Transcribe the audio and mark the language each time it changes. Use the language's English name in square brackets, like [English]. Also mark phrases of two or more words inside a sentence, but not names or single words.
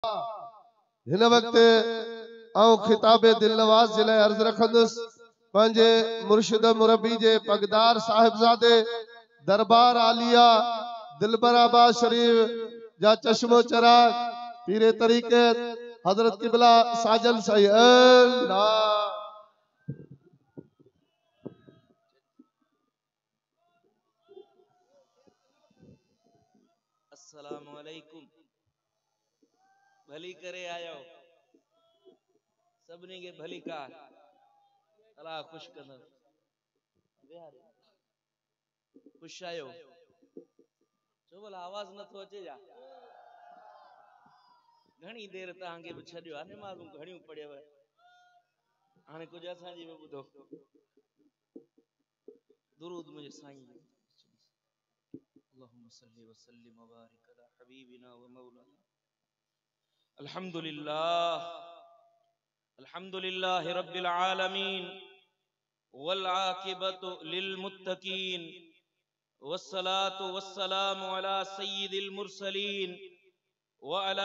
[Sindhi] हिन वक्त आऊं खिताबे दिल नवाज जे लाइ अर्ज रखंदुसि पंहिंजे मुर्शिद मुरबी जे पगदार साहिबजादे दरबार आलिया दिलबराबाद शरीफ जा चश्मो चराग पीरे तरीके हजरत किबला साजल सही अल्लाह। [Arabic] السلام عليكم. [Sindhi] भली करे आयो सबनी के भली का अल्लाह खुश कंदो खुश आयो छो भला आवाज न थो अचे जा घणी देर तव्हांखे बि छॾियो आहे नमाज़ूं घणियूं पढ़ियव हाणे कुझु असांजी बि ॿुधो दुरूद मुंहिंजे साईं [Arabic] اللهم صل وسلم وبارك على حبيبنا ومولانا الحمد لله رب العالمين والعاقبة للمتقين والصلاة والسلام على سيد المرسلين وعلى